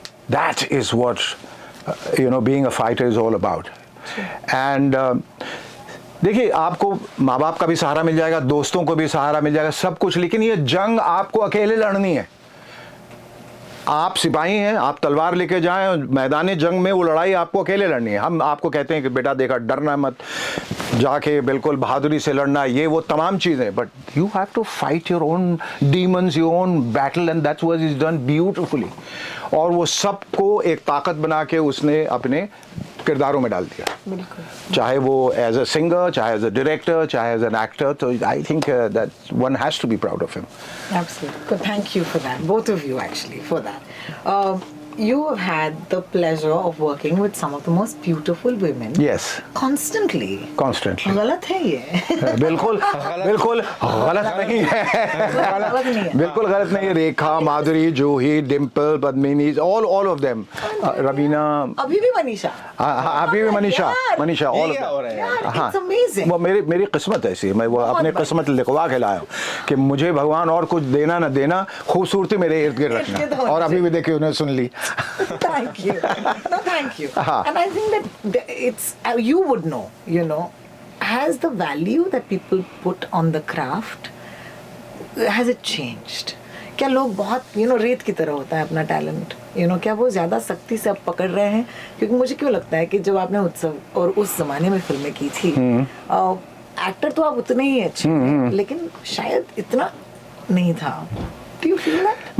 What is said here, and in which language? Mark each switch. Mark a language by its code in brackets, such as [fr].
[en] That is what being a fighter is all about. [hi] And देखिए, आपको माँ बाप का भी सहारा मिल जाएगा, दोस्तों को भी सहारा मिल जाएगा, सब कुछ, लेकिन ये जंग आपको अकेले लड़नी है। आप सिपाही हैं, आप तलवार लेके जाएं, मैदान जंग में वो लड़ाई आपको अकेले लड़नी है। हम आपको कहते हैं कि बेटा देखा, डरना मत, जाके बिल्कुल बहादुरी से लड़ना, ये वो तमाम चीज़ें, [en] But you have to fight your own demons, your own battle, and that's what is done beautifully. [hi] और वो सबको एक ताकत बना के उसने अपने किरदारों में डाल दिया, चाहे वो एज अ सिंगर, चाहे एज अ डायरेक्टर, चाहे एज एन एक्टर। [en] तो I think that one has to be proud of him. Absolutely. Good. Thank you for that. Both of you actually for that. You have had the pleasure of working with some of the most beautiful women. Yes. Constantly. Constantly. [hi] गलत है ये. बिल्कुल बिल्कुल गलत नहीं है, गलत नहीं है. बिल्कुल गलत नहीं है। रेखा, माधुरी, जूही, Dimple, Padmini, [en] all of them, [hi] Raveena, अभी भी मनीषा. अभी भी मनीषा, [en] all of them। [hi] यार, हाँ, [en] it's amazing. [hi] वो मेरी किस्मत ऐसी है, मैं वो अपने किस्मत लिखवा के लाया हूँ कि मुझे भगवान और कुछ देना ना देना, खूबसूरती मेरे इर्द गिर्द रखना। और अभी भी देखिए उन्हें सुन ली। [en] Thank you. No, thank you. And I think that it's, you would know, has the value that people put on the craft, has it changed? [hi] क्या लोग बहुत रेत की तरह होता है अपना टैलेंट, क्या वो ज़्यादा सख्ती से अब पकड़ रहे हैं? क्योंकि मुझे क्यों लगता है कि जब आपने उत्सव और उस जमाने में फिल्में की थी, एक्टर तो आप उतने ही अच्छे थे, लेकिन शायद इतना नहीं था। [en] Do you feel that?